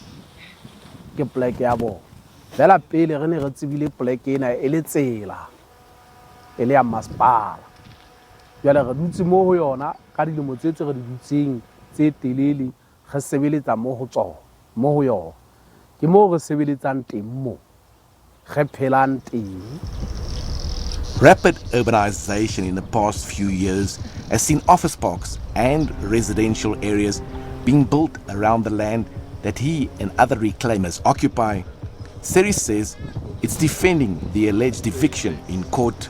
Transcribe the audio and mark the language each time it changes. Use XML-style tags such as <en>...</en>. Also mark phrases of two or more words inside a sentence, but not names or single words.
<st>ke poleke ya bona fela pele re ne re tsebile poleke ena e le tsela e le ya masepala jwale re dutse mo ho yona ka dilemo tse re di dutseng tse telele re sebeletsa mo ho tsona mo ho yona ke mo re sebeletsang teng mo re phelang teng.</st> <en>Rapid urbanization in the past few years has seen office parks and residential areas being built around the land that he and other reclaimers occupy. Seri says it's defending the alleged eviction in court.</en>